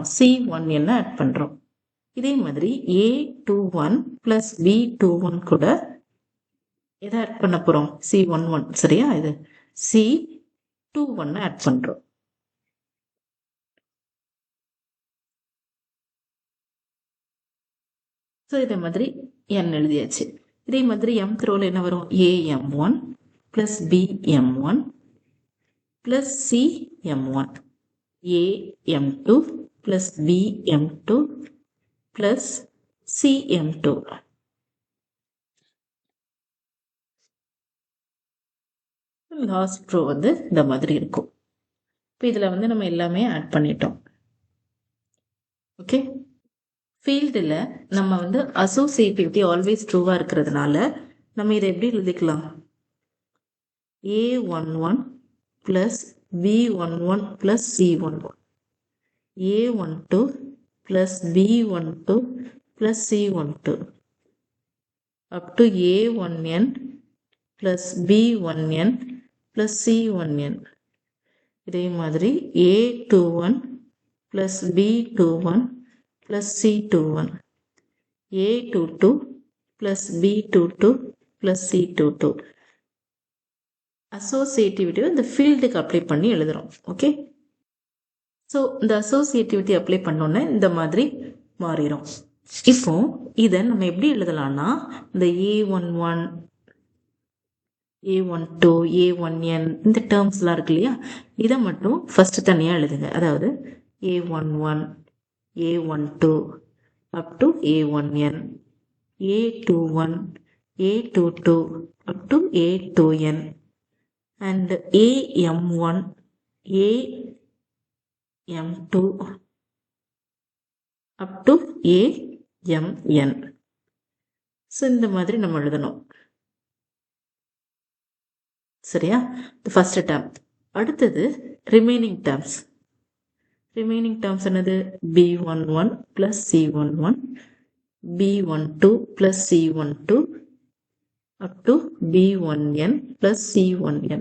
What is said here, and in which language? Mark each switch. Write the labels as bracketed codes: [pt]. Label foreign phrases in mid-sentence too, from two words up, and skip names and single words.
[ta] C1n ஆட் பண்றோம். இதே மாதிரி [en] A21 plus B21 [ta] கூட எதை ஆட் பண்ண போறோம்? C11. சரியா? இது C21 ஆட் பண்றோம். ஸோ இதே மாதிரி n எழுதியாச்சு. இதே மாதிரி mth ரோல என்ன வரும்? [en] AM1 plus BM1 plus CM1 AM2 plus BM2 plus CM2. last row [ta] வந்து இந்த மாதிரி இருக்கும். இப்போ இதில் வந்து நம்ம எல்லாமே ஆட் பண்ணிட்டோம். ஓகே, ஃபீல்டில் நம்ம வந்து [en] associativity always [ta] ட்ரூவாக இருக்கிறதுனால நம்ம இதை எப்படி எழுதிக்கலாம்? [en] A11 plus B11 plus C11 A12 plus B12 plus C12 up to A1n plus B1n plus C1n. இதே மாதிரி A21 plus B21 plus C21. A22 plus B22 plus C22. [ta] அசோசியேட்டிவிட்டி இந்த ஃபீல்டுக்கு அப்ளை பண்ணி எழுதுகிறோம். [en] okay, so [ta] இந்த அசோசியேட்டிவிட்டி அப்ளை பண்ணோன்னே இந்த மாதிரி மாறிடும். இப்போ இதை நம்ம எப்படி எழுதலாம்னா, இந்த A11 A12 A1n இந்த டேர்ம்ஸ்லாம் இருக்கு இல்லையா, இதை மட்டும் ஃபர்ஸ்ட் தனியாக எழுதுங்க. [en] அதாவது A11 A12 up to A1n, A21 A22 up to A2n, and AM1 AM2 up to AMN. [ta] ஸோ இந்த மாதிரி நம்ம எழுதணும். சரியா? [en] first term. [ta] அடுத்தது [en] remaining terms. remaining terms [ta] என்னது? [en] B11 plus C11, B12 plus C12 up to B1n plus C1n.